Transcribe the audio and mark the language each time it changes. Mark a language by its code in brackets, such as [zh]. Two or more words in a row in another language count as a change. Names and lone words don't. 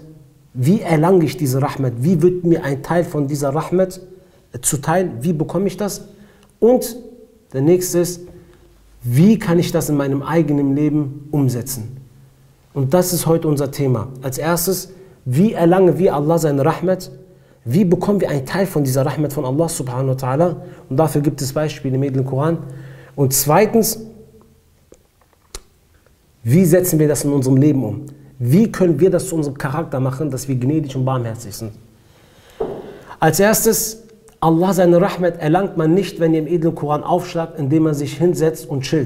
[de] Wie erlange ich diese Rahmat? Wie wird mir ein Teil von dieser Rahmat zuteil? Wie bekomme ich das? Und der nächste ist, wie kann ich das in meinem eigenen Leben umsetzen? Und das ist heute unser Thema. Als erstes, wie erlangen wir Allah seine Rahmat? Wie bekommen wir einen Teil von dieser Rahmat von Allah [ar] subhanahu wa ta'ala? [de] Und dafür gibt es Beispiele im Edlen Koran. Und zweitens, wie setzen wir das in unserem Leben um? Wie können wir das zu unserem Charakter machen, dass wir gnädig und barmherzig sind? Als erstes, Allah seine Rahmat erlangt man nicht, wenn ihr im edlen Koran aufschlagt, indem man sich hinsetzt und chillt.